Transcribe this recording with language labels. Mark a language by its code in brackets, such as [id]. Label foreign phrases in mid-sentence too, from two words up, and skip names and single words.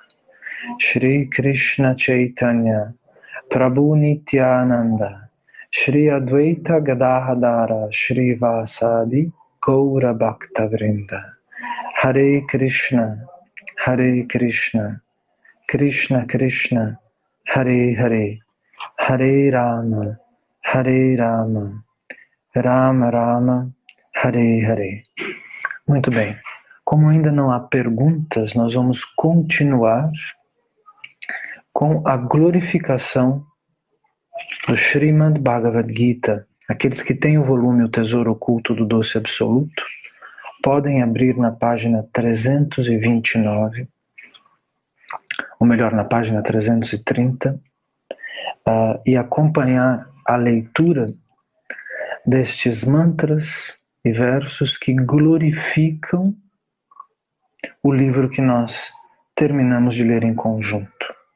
[sa] श्री कृष्ण चैतन्य प्रभु नित्यानन्द श्री अद्वैत गदाधर श्री वासादि गौर भक्त वृन्द. हरे कृष्ण हरे कृष्ण कृष्ण कृष्ण हरे हरे हरे राम हरे राम राम राम हरे हरे. [pt] Muito bem. Como ainda não há perguntas, nós vamos continuar com a glorificação do Srimad Bhagavad Gita. Aqueles que têm o volume O Tesouro Oculto do Doce Absoluto podem abrir na página 329, ou melhor, na página 330, e acompanhar a leitura destes mantras e versos que glorificam o livro que nós terminamos de ler em conjunto.